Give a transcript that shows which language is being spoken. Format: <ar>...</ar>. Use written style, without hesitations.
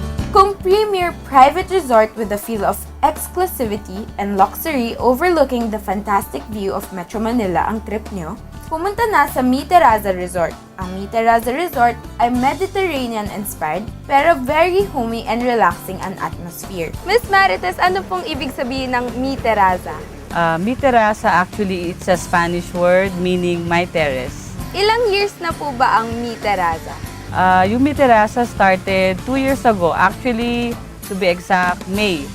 <tl>Kung</tl> <en>premier private resort with a feel of exclusivity and luxury overlooking the fantastic view of Metro Manila</en> <tl>ang trip nyo, pumunta na sa Mitaraza Resort. Ang Mitaraza Resort ay Mediterranean-inspired pero</tl> <en>very homey and relaxing</en> <tl>ang atmosphere. Miss Marites, ano pong ibig sabihin ng Mitaraza?</tl> <en>Mitaraza, actually, it's a Spanish word meaning my terrace.</en> <tl>Ilang years na po ba ang Mitaraza?</tl> <en>Yung Mitaraza started 2 years ago. Actually, to be exact, May.</en>